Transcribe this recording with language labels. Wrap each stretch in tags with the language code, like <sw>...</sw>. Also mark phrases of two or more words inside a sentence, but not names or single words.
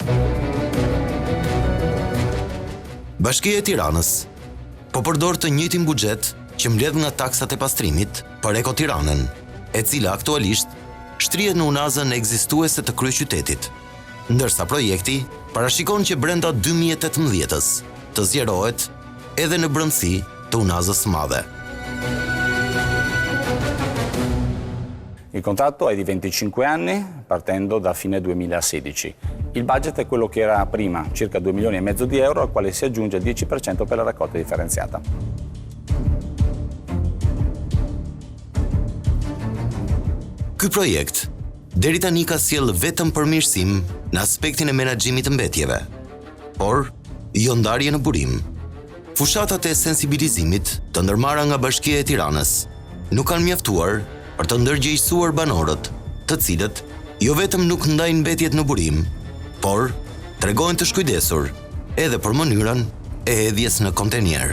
<sq>Bashkia e Tiranës po përdor të njëjtin buxhet që mbledh nga taksat e pastrimit për Eko Tiranën, e cila aktualisht shtrihet në unazën ekzistuese të kryeqytetit, ndërsa projekti parashikon që brenda 2018-s të zgjerohet edhe në brendësi të unazës së madhe.</sq> <it>Il contratto è di 25 anni, partendo da fine 2016. Il budget è quello che era prima, circa 2,5 milioni di euro, al quale si aggiunge il 10% per la raccolta differenziata.</it> <sq>Ky projekt deri tani ka sjellë vetëm përmirësim në aspektin e menaxhimit të mbetjeve, por jo ndarje në burim. Fushatat e sensibilizimit të ndërmarra nga Bashkia e Tiranës nuk kanë mjaftuar për të ndërgjegjësuar banorët, të cilët jo vetëm nuk ndajnë mbetjet në burim, por tregojnë të shkujdesur edhe për mënyrën e hedhjes në kontenier.</sq>